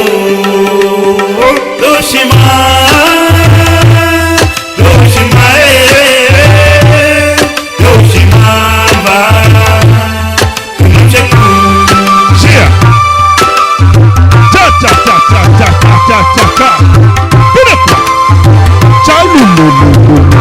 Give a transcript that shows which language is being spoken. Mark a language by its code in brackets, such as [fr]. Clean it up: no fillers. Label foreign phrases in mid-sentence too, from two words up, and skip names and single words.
[en] Doshima, Doshima, Doshima, Cheer! Cha cha cha cha cha cha cha cha cha. Put up! Cha lu lu lu lu lu.